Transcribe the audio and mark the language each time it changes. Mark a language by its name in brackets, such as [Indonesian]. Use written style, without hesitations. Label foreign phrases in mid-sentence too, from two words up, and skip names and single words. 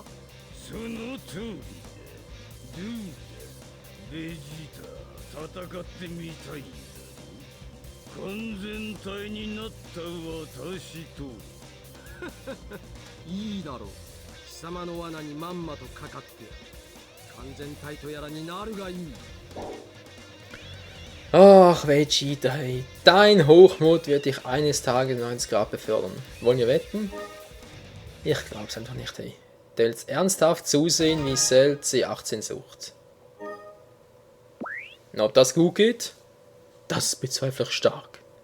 [Japanese] その通りだ。どうだ、ベジータ、戦ってみたいんだろ。完全体になった私と。いいだろう。貴様の罠にまんまとかかって。完全体とやらになるがいい。 [German] Ach, Vegeta, hey. Dein Hochmut wird dich eines Tages 90 Grad befördern. Wollen wir wetten? Ich glaub's einfach nicht, hey. Der will jetzt ernsthaft zusehen, wie Cell C18 sucht. Und ob das gut geht, das bezweifle ich stark.